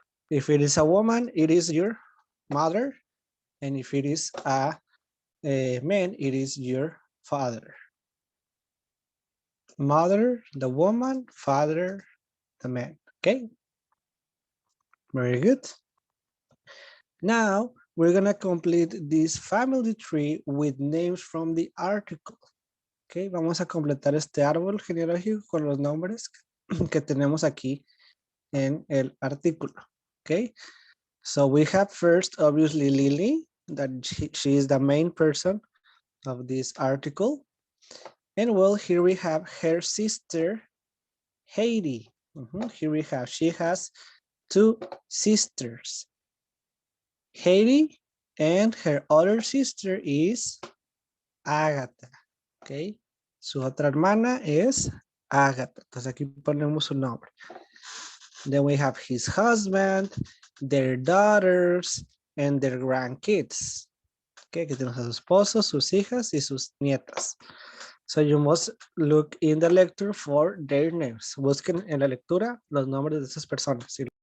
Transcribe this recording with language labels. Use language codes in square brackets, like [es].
[en] If it is a woman, it is your mother. And if it is a man, it is your father. Mother, the woman, father, the man. Okay. Very good. Now, we're going to complete this family tree with names from the article. [es] Okay, vamos a completar este árbol genealógico con los nombres que tenemos aquí en el artículo. [en] Okay, so we have first, obviously, Lily, that she is the main person of this article. And well, here we have her sister, Heidi. Here we have, she has two sisters, Heidi, and her other sister is Agatha. [es] Okay, su otra hermana es Agatha. Entonces aquí ponemos su nombre. [en] Then we have his husband, their daughters, and their grandkids. [es] Okay, aquí tenemos a su esposo, sus hijas y sus nietas. [en] So you must look in the lecture for their names. [es] Busquen en la lectura los nombres de esas personas.